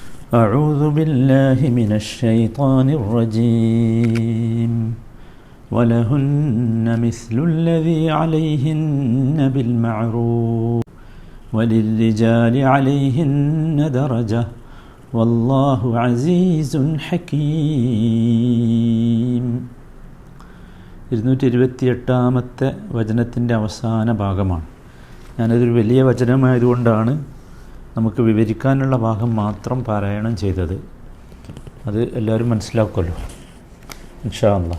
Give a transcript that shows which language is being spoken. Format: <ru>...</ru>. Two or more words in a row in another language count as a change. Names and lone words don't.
<ar>أعوذ بالله من الشيطان الرجيم ولهن مثل الذي عليهن بالمعروف وللرجال عليهن درجة والله عزيز حكيم.</ar> <ml>228-ാമത്തെ വചനത്തിൻ്റെ അവസാന ഭാഗമാണ്. ഞാനതൊരു വലിയ വചനമായതുകൊണ്ടാണ് നമുക്ക് വിവരിക്കാനുള്ള ഭാഗം മാത്രം പാരായണം ചെയ്തത്. അത് എല്ലാവരും മനസ്സിലാക്കുമല്ലോ</ml> <ar>إن شاء الله.</ar>